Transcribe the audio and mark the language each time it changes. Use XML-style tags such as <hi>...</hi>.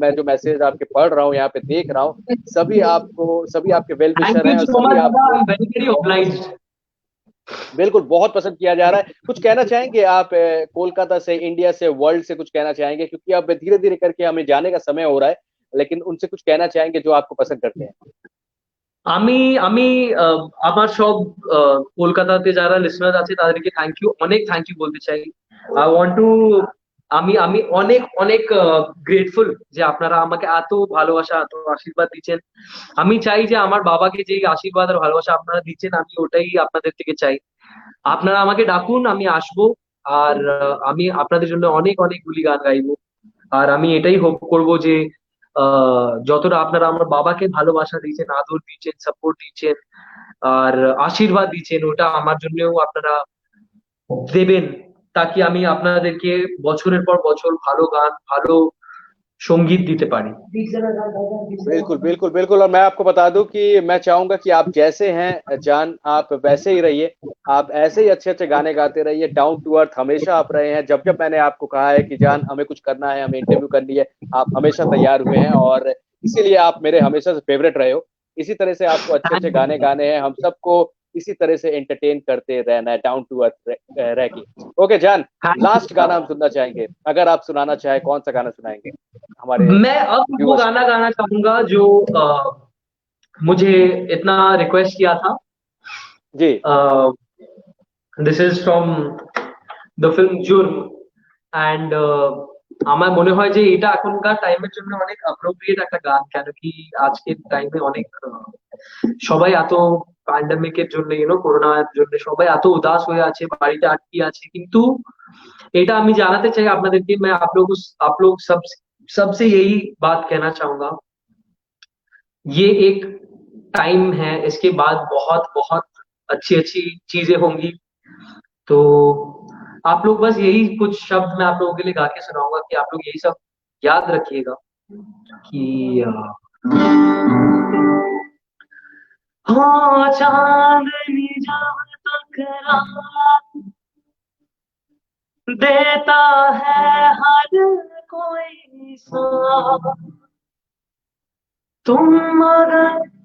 <hi>मैं जो मैसेज आपके पढ़ रहा हूँ, यहाँ पे देख रहा हूँ, सभी आपको, सभी आपके वेल</hi> <en>thank</en> <hi>विशर</hi> <en>you</en> <hi>हैं, और</hi> <en>so</en> <hi>सभी</hi> <en>much दादा, I</en> <hi>आपको</hi> <en>Am very very obliged.</en> <hi>बिल्कुल बहुत पसंद किया जा रहा है। कुछ कहना चाहेंगे आप कोलकाता से, इंडिया से, वर्ल्ड से कुछ कहना चाहेंगे, क्योंकि अब धीरे धीरे करके हमें जाने का समय हो रहा है, लेकिन उनसे कुछ कहना चाहेंगे जो आपको पसंद करते हैं।</hi> <bn>আমি আমি আমার সব কলকাতাতে যারা লিসনার আছে তাদেরকে অনেক থ্যাংক ইউ বলতে চাই।</bn> <en>I want to</en> <bn>আমি আমি অনেক অনেক গ্রেটফুল যে আপনারা আমাকে এত ভালোবাসা এত আশীর্বাদ দিচ্ছেন। আমি চাই যে আমার বাবাকে যে আশীর্বাদ আর ভালোবাসা আপনারা দিচ্ছেন আমি ওটাই আপনাদের থেকে চাই। আপনারা আমাকে ডাকুন, আমি আসবো। আর আমি আপনাদের জন্য অনেক অনেকগুলি গান গাইবো। আর আমি এটাই হোপ করব যে যতটা আপনারা আমার বাবাকে ভালোবাসা দিয়েছেন, আদর দিয়েছেন, সাপোর্ট দিয়েছেন আর আশীর্বাদ দিয়েছেন, ওটা আমার জন্যও আপনারা দেবেন, তাকে আমি আপনাদেরকে বছরের পর বছর ভালো গান ভালো সঙ্গীত দিতে পারি।</bn> <hi>बिल्कुल बिल्कुल बिल्कुल। और मैं आपको बता दूं कि मैं चाहूंगा कि आप जैसे हैं जान, आप वैसे ही रहिए। आप ऐसे ही अच्छे अच्छे गाने गाते रहिए, डाउन टू अर्थ हमेशा आप रहे हैं। जब जब मैंने आपको कहा है कि जान हमें कुछ करना है, हमें इंटरव्यू करनी है, आप हमेशा तैयार हुए हैं, और इसीलिए आप मेरे हमेशा से फेवरेट रहे हो। इसी तरह से आपको अच्छे अच्छे गाने गाने हैं, हम सबको इसी तरह से एंटरटेन करते रहना है, डाउन टू अर्थ रह के। ओके जान, लास्ट गाना हम सुनना चाहेंगे, अगर आप सुनाना चाहें कौन सा गाना सुनाएंगे हमारे मैं अब वो व्यूअर्स को। गाना गाना चाहूंगा जो मुझे इतना रिक्वेस्ट किया था। जी</hi> <en>this is from the film</en> <bn>Jurm and আমার মনে হয় যে এটা এখনকার টাইমের জন্য অনেক অ্যাপ্রোপ্রিয়েট একটা গান, কেন কি আজকের টাইমে অনেক সবাই এত প্যান্ডামিকের জন্য করোনার জন্য সবাই এত উদাস হয়ে আছে, বাড়িতে আটকে আছে, কিন্তু এটা আমি জানাতে চাই আপনাদেরকে,</bn> <hi>मैं आप लोग सबसे यही बात कहना चाहूंगा, ये एक टाइम है, इसके बाद बहुत बहुत अच्छी अच्छी चीजें होंगी। तो आप लोग बस यही कुछ शब्द मैं आप लोगों के लिए गा के सुनाऊंगा कि आप लोग यही सब याद रखिएगा कि हाँ चांदनी जब तक रात देता है हर कोई साथ, तुम मगर</hi>